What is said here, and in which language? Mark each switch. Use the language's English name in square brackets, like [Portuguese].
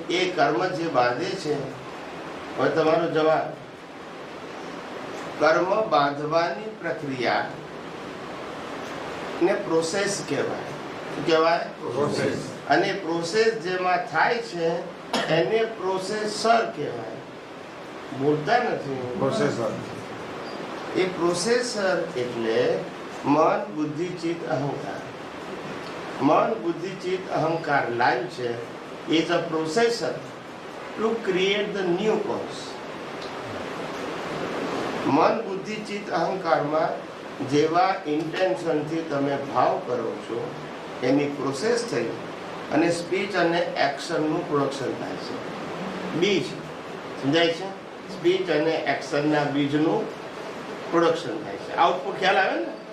[Gujarati] એ કર્મ જે બાંધે છે. હવે તમારો જવાબ, કર્મ બાંધવાની પ્રક્રિયા ને પ્રોસેસ કહેવાય. શું કહેવાય? પ્રોસેસ. અને પ્રોસેસ જેમાં થાય છે એને પ્રોસેસર કહેવાય. બોલતા નથી. પ્રોસેસર. એ પ્રોસેસર એટલે મન, બુદ્ધિ, ચિત્ત, અહંકાર. મન, બુદ્ધિ, ચિત્ત, અહંકાર લાઈવ છે. [English] is a processor to create the new cause. [Gujarati] મન, બુદ્ધિ, ચિત્ત, અહંકારમાં જેવા ઇન્ટેન્શનથી તમે ભાવ કરો છો એની પ્રોસેસ થઈ અને સ્પીચ અને એક્શનનું પ્રોડક્શન થાય છે. બીજ સમજાય છે? સ્પીચ અને એક્શનના બીજનું પ્રોડક્શન થાય છે. આઉટપુટ ખ્યાલ આવે ને?